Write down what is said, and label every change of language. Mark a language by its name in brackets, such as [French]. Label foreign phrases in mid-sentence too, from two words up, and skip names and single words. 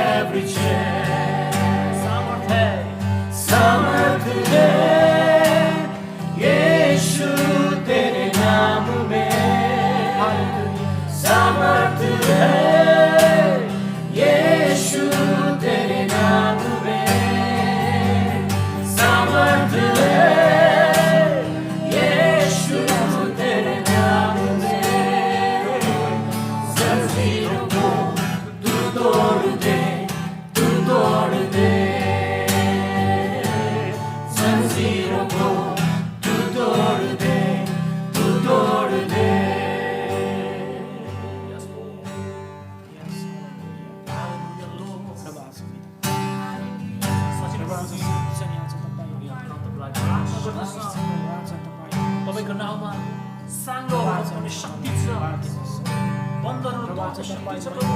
[English] every chain. [Hindi] समर्थ है यीशु तेरे नाम में, समर्थ है यीशु तेरे नाम में, समर्थ है यीशु तेरे नाम में। जंजीरों को तू तोड़ दे, तू तोड़ दे, जंजीरों को तू तोड़ दे, तू तोड़ दे। [Nepali] तपाईँको नाउँमा साङ्गो हुनुपर्ने शक्ति छ, बन्दरहरू तोड्ने शक्ति छ प्रभु।